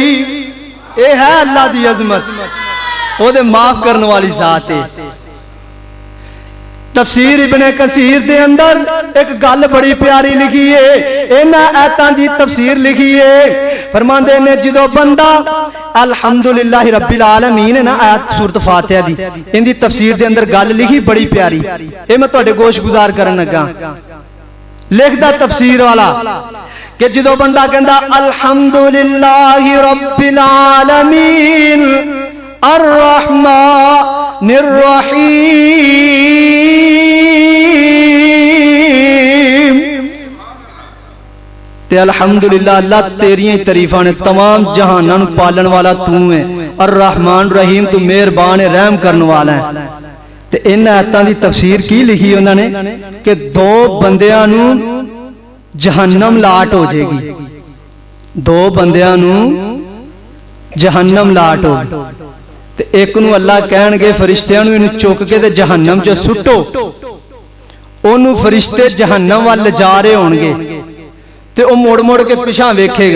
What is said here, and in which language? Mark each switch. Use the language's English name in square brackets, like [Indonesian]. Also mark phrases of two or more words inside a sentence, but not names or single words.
[Punjabi] ایہ ہے اللہ دی عظمت، اودے معاف کرن والی ذات ہے. تفسیر ابن کثیر دے اندر اک گل بڑی پیاری لکھی ہے، انہاں آیتاں دی تفسیر لکھی ہے. فرماندے نے جو بندہ [Arabic] الحمد لله رب العالمين [Punjabi] نا آیت سورت فاتحہ دی، ایہندی تفسیر دے اندر گل لکھی بڑی پیاری، ایہ میں تہاڈے گوش گزار کرن لگا. لکھدا تفسیر والا کہ جو بندہ کہندا [Arabic] الحمد لله رب العالمين الرحمن الرحيم, [Punjabi] تے الحمدللہ اللہ تیریاں تعریفاں نے، تمام جہاناں نوں پالن والا توں ہے، اور رحمان رحیم توں مہربان ہے، رحم کرنے والا ہے. تے ان آیتاں دی تفسیر کی لکھی انہوں نے کہ 2 بندیاں نوں جہنم لاٹ ہو جائے گی، 2 بندیاں نوں جہنم لاٹ ہو، تے اک نوں اللہ کہنگے فرشتیاں نوں ایہنوں چک کے تے جہنم چ سٹو، اونوں فرشتے جہنم وال جا رہے ہونگے، تے او مڑ مڑ کے پچھا ویکھے گا.